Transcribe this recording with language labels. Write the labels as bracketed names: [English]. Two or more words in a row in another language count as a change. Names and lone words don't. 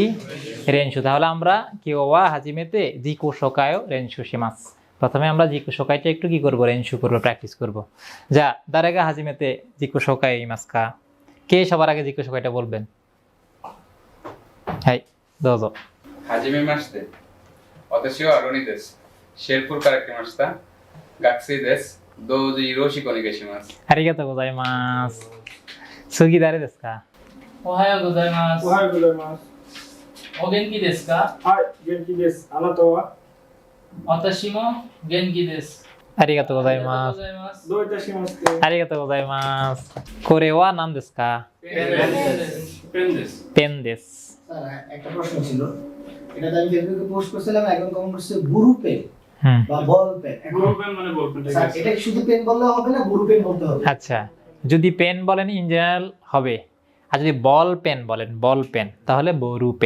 [Bangla] রেনশু। তাহলে আমরা [Japanese] 今日は初めて自己紹介を練習します. [Bangla] প্রথমে আমরা জিকো শোকাইটা একটু কি করব, রেনশু করব, প্র্যাকটিস করব। [Japanese] じゃ誰が初めて自己紹介しますか. [Bangla] কে সবার আগে জিকো শোকাইটা বলবেন? [Japanese] はい どうぞ. はじめまして。私はロニです。シェルプルから来ました。学生です。どうぞよろしくお願いします。ありがとうございます。次誰ですか？おはようございます。おはようございます。お元気ですか？はい、元気です。あなたは私も元気です。ありがとうございありがます。とうございます。どういたしまして。ありがとうございます。これは何ですか？ペンです。ペンです。ペンです。 [Bangla] স্যার একটা প্রশ্ন ছিল, এটা আমি ফেসবুকে পোস্ট করছিলাম, এখন কমেন্ট করছে [Japanese] ボールペン [Bangla] হুম, বা [English] ball pen. [Bangla] এখন [English] ball pen [Bangla] মানে [English] ball pen, [Bangla] ঠিক স্যার আছে। এটা কি শুধু পেন বললে হবে না, [Japanese] ボールペン [Bangla] বলতে হবে? আচ্ছা, যদি পেন বলেন [English] in general [Bangla] হবে, আর যদি [English] ball pen [Bangla] বলেন, [English] ball pen, [Bangla] তাহলে [Japanese] ボールペン.